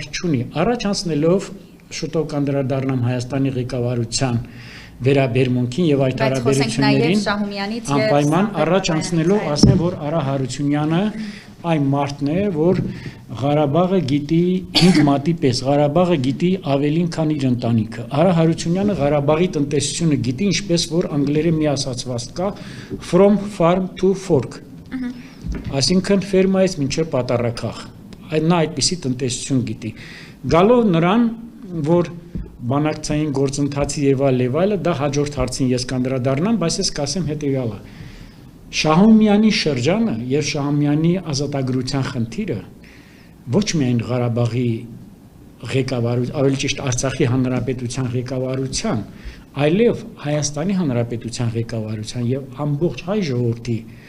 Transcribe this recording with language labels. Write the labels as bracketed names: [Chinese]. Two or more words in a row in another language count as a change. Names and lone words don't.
[Armenian] չունի։ Առաջ անցնելով շուտով կանդրադառնամ Հայաստանի ղեկավարության վերաբերմունքին եւ այդ հարաբերություններին, անպայման առաջ անցնելով ասեմ, որ Արա Հարությունյանը այն մարդն է, որ Ղարաբաղը գիտի 5 մատի պես, Ղարաբաղը գիտի ավելին քան իր ընտանիքը։ Արա Հարությունյանը Ղարաբաղի տնտեսությունը գիտի, ինչպես որ անգլերեն մի ասացված կա, [English] from farm to fork։ [Armenian] Այսինքն ֆերմայից մինչև պատառաքաղ։ Նա այդպիսի տնտեսություն գիտի։ Գալով նրան, որ բանակցային գործընթացի եւ այլը, դա հաջորդ հարցին ես կանդրադառնամ, բայց ես կասեմ հետեւյալը։ Շահումյանի շրջանը եւ Շահումյանի ազատագրության խնդիրը ոչ միայն Ղարաբաղի ղեկավարության, ավելի ճիշտ Արցախի հանրապետության ղեկավարության, այլև Հայաստանի հանրապետության ղեկավարության եւ ամբողջ հայ ժողովրդի